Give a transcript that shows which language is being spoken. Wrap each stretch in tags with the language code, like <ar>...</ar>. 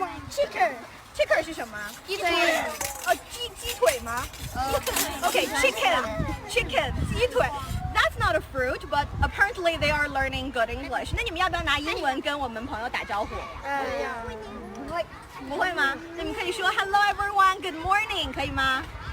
<zh>chicken 是什么？鸡腿鸡腿吗？Okay, chicken 鸡腿。</zh> <en>That's not a fruit, but apparently they are learning good English.</en> <zh>那你们要不要拿英文跟我们朋友打招呼？不会吗？那你们可以说</zh> <en>Hello everyone, good morning，</en> <zh>可以吗？</zh>